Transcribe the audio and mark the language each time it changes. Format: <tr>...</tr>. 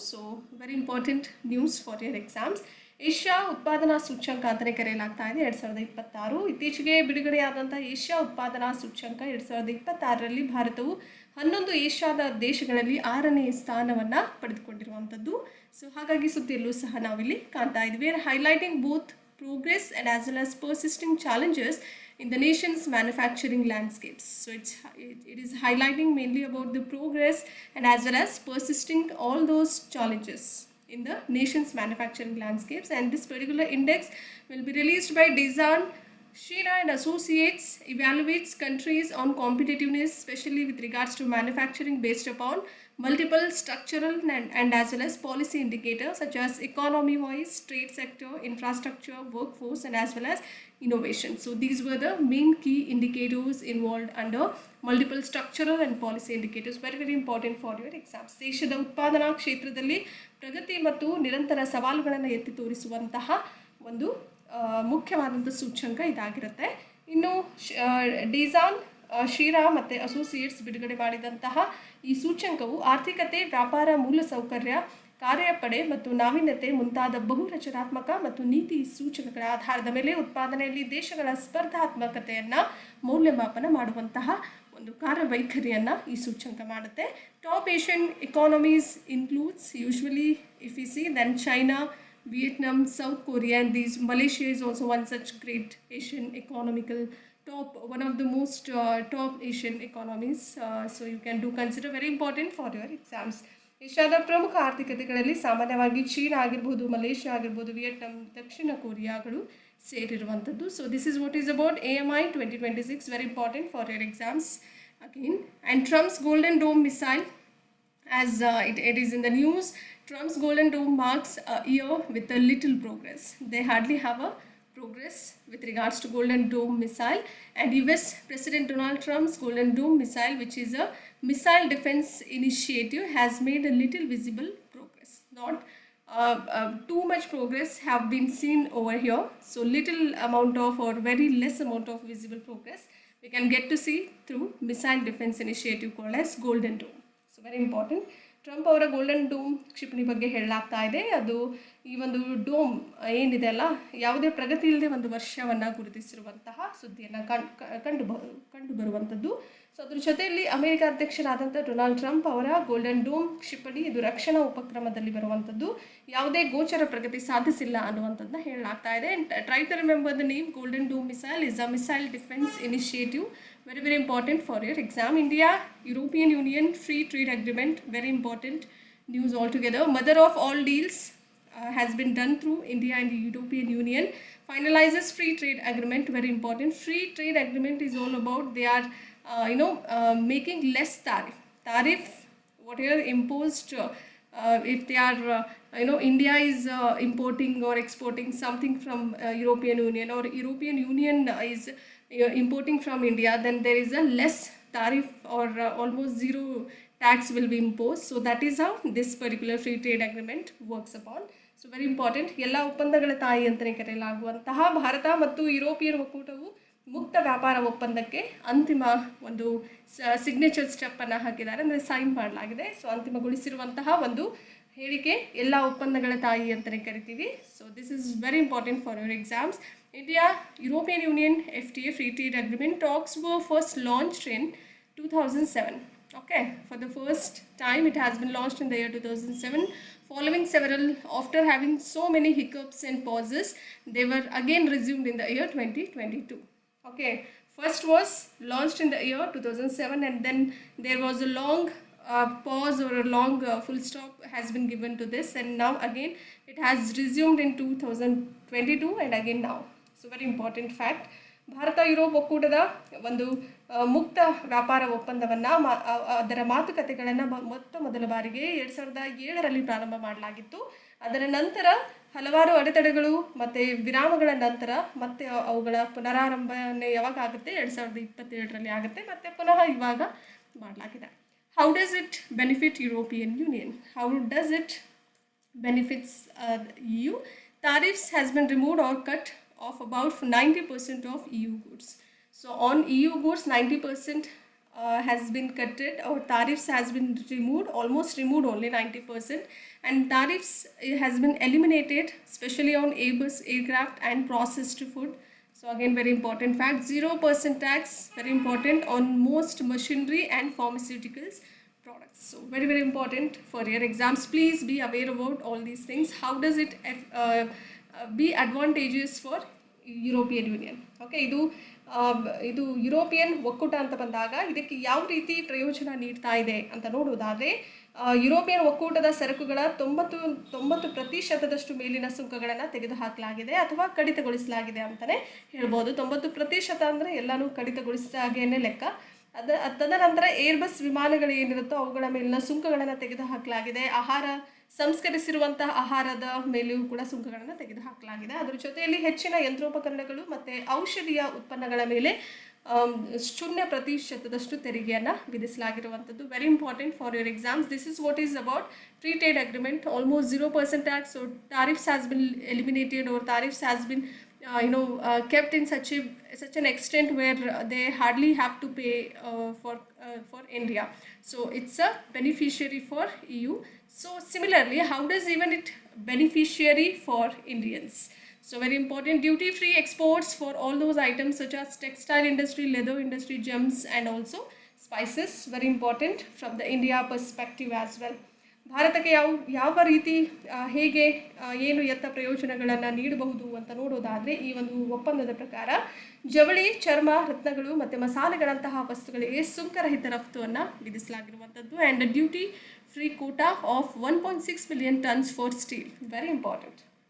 <en>So very important news for your exams.</en> <kn>Asia ಉತ್ಪಾದನಾ ಸೂಚ್ಯಂಕ ಅಂತಲೇ ಕರೆಯಲಾಗ್ತಾ ಇದೆ 2026. ಇತ್ತೀಚೆಗೆ ಬಿಡುಗಡೆಯಾದಂಥ ಏಷ್ಯಾ ಉತ್ಪಾದನಾ ಸೂಚ್ಯಂಕ 2026ರಲ್ಲಿ ಭಾರತವು 11 ಏಷ್ಯಾದ ದೇಶಗಳಲ್ಲಿ 6ನೇ ಸ್ಥಾನವನ್ನು ಪಡೆದುಕೊಂಡಿರುವಂಥದ್ದು. ಸೊ ಹಾಗಾಗಿ ಸುದ್ದಿಯಲ್ಲೂ ಸಹ ನಾವಿಲ್ಲಿ ಕಾಣ್ತಾ ಇದ್ವಿ.</kn> <en>Highlighting both progress and as well as persisting challenges in the nation's manufacturing landscapes. So it is highlighting mainly about the progress and as well as persisting all those challenges in the nation's manufacturing landscapes. And this particular index will be released by Design Shira and Associates, evaluates countries on competitiveness, especially with regards to manufacturing based upon multiple structural and as well as policy indicators such as economy-wise, trade sector, infrastructure, workforce, and as well as innovation. So these were the main key indicators involved under multiple structural and policy indicators. Very, very important for your exams.</en> <kn>ದೇಶದ ಉತ್ಪಾದನಾ ಕ್ಷೇತ್ರದಲ್ಲಿ ಪ್ರಗತಿ ಮತ್ತು ನಿರಂತರ ಸವಾಲುಗಳನ್ನು ಎತ್ತಿ ತೋರಿಸುವಂತಹ ಒಂದು ಮುಖ್ಯವಾದಂಥ ಸೂಚ್ಯಂಕ ಇದಾಗಿರುತ್ತೆ. ಇನ್ನು ಡಿಸಾನ್ ಶೀರಾ ಮತ್ತು ಅಸೋಸಿಯೇಟ್ಸ್ ಬಿಡುಗಡೆ ಮಾಡಿದಂತಹ ಈ ಸೂಚ್ಯಂಕವು ಆರ್ಥಿಕತೆ, ವ್ಯಾಪಾರ, ಮೂಲಸೌಕರ್ಯ, ಕಾರ್ಯಪಡೆ ಮತ್ತು ನಾವೀನ್ಯತೆ ಮುಂತಾದ ಬಹು ರಚನಾತ್ಮಕ ಮತ್ತು ನೀತಿ ಸೂಚಕಗಳ ಆಧಾರದ ಮೇಲೆ ಉತ್ಪಾದನೆಯಲ್ಲಿ ದೇಶಗಳ ಸ್ಪರ್ಧಾತ್ಮಕತೆಯನ್ನು ಮೌಲ್ಯಮಾಪನ ಮಾಡುವಂತಹ ಒಂದು ಕಾರ್ಯವೈಖರಿಯನ್ನು ಈ ಸೂಚ್ಯಂಕ ಮಾಡುತ್ತೆ.</kn> <en>Top Asian economies includes usually if you see then China, Vietnam, South Korea, and Malaysia is also one such great Asian economical one of the most top Asian economies. So you can do consider very important for your exams.</en> <kn>ಏಷ್ಯಾದ ಪ್ರಮುಖ ಆರ್ಥಿಕತೆಗಳಲ್ಲಿ ಸಾಮಾನ್ಯವಾಗಿ China ಆಗಿರ್ಬೋದು, Malaysia ಆಗಿರ್ಬೋದು, Vietnam, Dakshina ಕೊರಿಯಾಗಳು ಸೇರಿರುವಂಥದ್ದು.</kn> <en>So this is what is about AMI 2026, very important for your exams again. And Trump's Golden Dome missile, as it is in the news, Trump's Golden Dome marks a year with a little progress. They hardly have a progress with regards to Golden Dome missile, and US President Donald Trump's Golden Dome missile, which is a missile defense initiative, has made a little visible progress. Not too much progress have been seen over here. So little amount of or very less amount of visible progress we can get to see through missile defense initiative called as Golden Dome. So very important.</en> <kn>Trump ಅವರ golden dome ಕ್ಷಿಪಣಿ ಬಗ್ಗೆ ಹೇಳಲಾಗ್ತಾ ಇದೆ. ಅದು ಈ ಒಂದು dome ಏನಿದೆ ಅಲ್ಲ, ಯಾವುದೇ ಪ್ರಗತಿ ಇಲ್ಲದೆ ಒಂದು ವರ್ಷವನ್ನು ಗುರುತಿಸಿರುವಂತಹ ಸುದ್ದಿಯನ್ನು ಕಂಡು ಬರುವಂಥದ್ದು. ಸೊ ಅದ್ರ ಜೊತೆಯಲ್ಲಿ ಅಮೆರಿಕ ಅಧ್ಯಕ್ಷರಾದಂಥ ಡೊನಾಲ್ಡ್ ಟ್ರಂಪ್ ಅವರ ಗೋಲ್ಡನ್ ಡೋಮ್ ಕ್ಷಿಪಣಿ ಇದು ರಕ್ಷಣಾ ಉಪಕ್ರಮದಲ್ಲಿ ಬರುವಂಥದ್ದು ಯಾವುದೇ ಗೋಚರ ಪ್ರಗತಿ ಸಾಧಿಸಿಲ್ಲ ಅನ್ನುವಂಥದ್ದನ್ನ ಹೇಳಲಾಗ್ತಾ ಇದೆ.</kn> <en>Try to remember the name golden dome missile is a missile defence initiative. Very, very important for your exam. India, European Union, free trade agreement, very important news altogether. Mother of all deals has been done through India and the European Union. Finalizes free trade agreement, very important. Free trade agreement is all about they are, making less tariff, whatever imposed, if they are, India is importing or exporting something from European Union, or European Union is importing from India, then there is a less tariff or almost zero tax will be imposed. So that is how this particular free trade agreement works upon. So very important.</en> <kn>ಎಲ್ಲ ಒಪ್ಪಂದಗಳ ತಾಯಿ ಅಂತಲೇ ಕರೆಯಲಾಗುವಂತಹ ಭಾರತ ಮತ್ತು European ಒಕ್ಕೂಟವು ಮುಕ್ತ ವ್ಯಾಪಾರ ಒಪ್ಪಂದಕ್ಕೆ ಅಂತಿಮ ಒಂದು ಸಿಗ್ನೇಚರ್ ಸ್ಟೆಪ್ಪನ್ನು ಹಾಕಿದ್ದಾರೆ, ಅಂದರೆ ಸೈನ್ ಮಾಡಲಾಗಿದೆ. ಸೊ ಅಂತಿಮಗೊಳಿಸಿರುವಂತಹ ಒಂದು ಹೇಳಿಕೆ ಎಲ್ಲ ಒಪ್ಪಂದಗಳ ತಾಯಿ ಅಂತಲೇ ಕರಿತೀವಿ.</kn> <en>So this is very important for your exams. India European Union FTA free trade agreement talks were first launched in 2007. Okay, for the first time it has been launched in the year 2007 following several, after having so many hiccups and pauses, they were again resumed in the year 2022. Okay, first was launched in the year 2007, and then there was a long pause, or a long full stop has been given to this, and now again it has resumed in 2022 and again now. So very important fact.</en> <kn>Bharat Europe ಒಕ್ಕೂಟದ ಒಂದು ಮುಕ್ತ ವ್ಯಾಪಾರ ಒಪ್ಪಂದವನ್ನು ಅದರ ಮಾತುಕತೆಗಳನ್ನು ಮೊದಲ ಬಾರಿಗೆ 2007ರಲ್ಲಿ ಪ್ರಾರಂಭ ಮಾಡಲಾಗಿತ್ತು. ಅದರ ನಂತರ ಹಲವಾರು ಅಡೆತಡೆಗಳು ಮತ್ತು ವಿರಾಮಗಳ ನಂತರ ಮತ್ತೆ ಅವುಗಳ ಪುನರಾರಂಭನೆ ಯಾವಾಗ ಆಗುತ್ತೆ, 2027ರಲ್ಲಿ ಆಗುತ್ತೆ, ಮತ್ತು ಪುನಃ ಇವಾಗ ಮಾಡಲಾಗಿದೆ.</kn> <en>How does it benefit European Union? How does it benefits EU? Tariffs has been removed or cut of about 90% of EU goods. So on EU goods, 90% has been cutted, or tariffs has been removed, almost removed, only 90%, and tariffs has been eliminated, especially on Airbus aircraft and processed food. So again, very important fact, 0% tax, very important, on most machinery and pharmaceuticals products. So very, very important for your exams. Please be aware about all these things. How does it be advantageous for European Union?</en> <kn>Okay, ಇದು European ಒಕ್ಕೂಟ ಅಂತ ಬಂದಾಗ ಇದಕ್ಕೆ ಯಾವ ರೀತಿ ಪ್ರಯೋಜನ ನೀಡ್ತಾ ಇದೆ ಅಂತ ನೋಡುವುದಾದರೆ, ಯುರೋಪಿಯನ್ ಒಕ್ಕೂಟದ ಸರಕುಗಳ 90% ಮೇಲಿನ ಸುಂಕಗಳನ್ನು ತೆಗೆದುಹಾಕಲಾಗಿದೆ ಅಥವಾ ಕಡಿತಗೊಳಿಸಲಾಗಿದೆ ಅಂತಲೇ ಹೇಳ್ಬೋದು. 90% ಅಂದರೆ ಎಲ್ಲನೂ ಕಡಿತಗೊಳಿಸಿದಾಗೇನೆ ಲೆಕ್ಕ. ತದನಂತರ ಏರ್ಬಸ್ ವಿಮಾನಗಳು ಏನಿರುತ್ತೋ ಅವುಗಳ ಮೇಲಿನ ಸುಂಕಗಳನ್ನು ತೆಗೆದುಹಾಕಲಾಗಿದೆ. ಸಂಸ್ಕರಿಸಿರುವಂತಹ ಆಹಾರದ ಮೇಲೆಯೂ ಕೂಡ ಸುಂಕಗಳನ್ನು ತೆಗೆದುಹಾಕಲಾಗಿದೆ. ಅದರ ಜೊತೆಯಲ್ಲಿ ಹೆಚ್ಚಿನ ಯಂತ್ರೋಪಕರಣಗಳು ಮತ್ತು ಔಷಧಿಯ ಉತ್ಪನ್ನಗಳ ಮೇಲೆ 0% ತೆರಿಗೆಯನ್ನು ವಿಧಿಸಲಾಗಿರುವಂಥದ್ದು.</kn> <en>Very important for your exams. This is what is about free trade agreement. Almost 0% tax, or tariffs has been eliminated, or tariffs has been kept in such an extent where they hardly have to pay for India. So it's a beneficiary for EU. So similarly, how does even it beneficiary for Indians? So very important, duty-free exports for all those items such as textile industry, leather industry, gems, and also spices. Very important from the India perspective as well.</en> <kn>ಭಾರತಕ್ಕೆ ಯಾವ ರೀತಿ ಹೇಗೆ ಏನು ಎತ್ತ ಪ್ರಯೋಜನಗಳನ್ನು ನೀಡಬಹುದು ಅಂತ ನೋಡೋದಾದರೆ, ಈ ಒಂದು ಒಪ್ಪಂದದ ಪ್ರಕಾರ ಜವಳಿ, ಚರ್ಮ, ರತ್ನಗಳು ಮತ್ತು ಮಸಾಲೆಗಳಂತಹ ವಸ್ತುಗಳಿಗೆ ಸುಂಕರಹಿತ ರಫ್ತುವನ್ನು ವಿಧಿಸಲಾಗಿರುವಂಥದ್ದು.</kn> <en>And duty free quota of 1.6 million tons for steel. Very important.</en>